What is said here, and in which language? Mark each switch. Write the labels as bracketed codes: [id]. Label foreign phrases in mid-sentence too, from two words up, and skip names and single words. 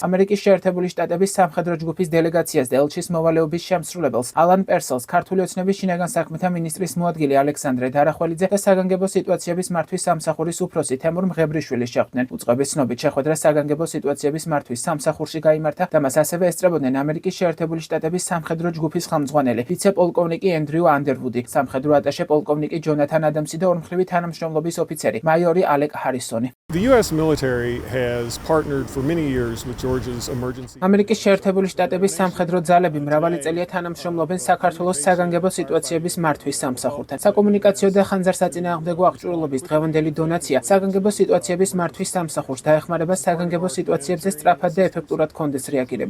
[ka] ამერიკის შეერთებული შტატების სამხედრო ჯგუფის დელეგაციას და ელჩის მოვალეობის შემსრულებელს ალან პერსელს ქართული ოცნების შინაგან საქმეთა მინისტრის მოადგილე ალექსანდრე დარახველიძე და საგანგებო სიტუაციების მართვის სამსახურის უფროსი თემურ მღებრიშვილი შეხვდნენ. უწყების ცნობით შეხვედრა საგანგებო სიტუაციების მართვის სამსახურში გაიმართა და მას ასევე ესწრებოდნენ ამერიკის შეერთებული შტატების სამხედრო ჯგუფის ხელმძღვანელი ვიცე-პოლკოვნიკი ენდრიუ ანდერვუდი, სამხედრო ატაშე პოლკოვნიკი ჯონათან ადამსი და ორმხრივი თანამშრომლობის ოფიცერი მაიორი ალეკ ჰარისონი. [en] The US military has partnered for many years with Georgia's emergency. [ka] ამერიკის შეერთებული შტატების სამხედრო ძალები მრავალი წელია თანამშრომლობენ საქართველოს საგანგებო სიტუაციების მართვის სამსახურთან. საკომუნიკაციო და ხანძარსაწინააღმდეგო აღჭურვილობის დღევანდელი დონაცია საგანგებო სიტუაციების მართვის სამსახურს დაეხმარება საგანგებო სიტუაციებზე სწრაფად და ეფექტურად კონდეს რეაგირება.